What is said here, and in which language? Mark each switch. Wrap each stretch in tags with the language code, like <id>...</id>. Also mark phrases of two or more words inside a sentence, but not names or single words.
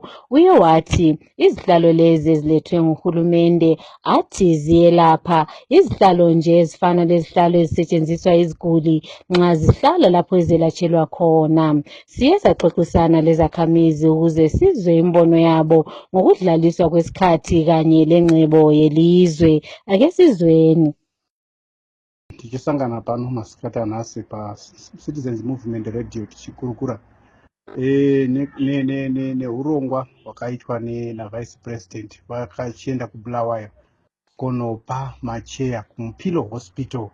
<nd>Uye wathi izihlalo lezi ezilethwe nguhulumende athi ziyelapha izihlalo nje ezifana lezihlalo ezisetshenziswa iziguli nxa zihlala lapho ezelatshelwa khona. Siye saxoxisana lezakhamizi ukuze sizwe imbono yabo ngokudlaliswa kwesikhathi kanye lengcebo yelizwe. Ake sizweni.</nd> <sn>Tichisangana pano masikati anhasi paCitizens Movement Radio tichikurukura neurongwa hwakaitwa naVice President vakachienda kuBulawayo kunopa macheya kuMupilo Hospital.</sn>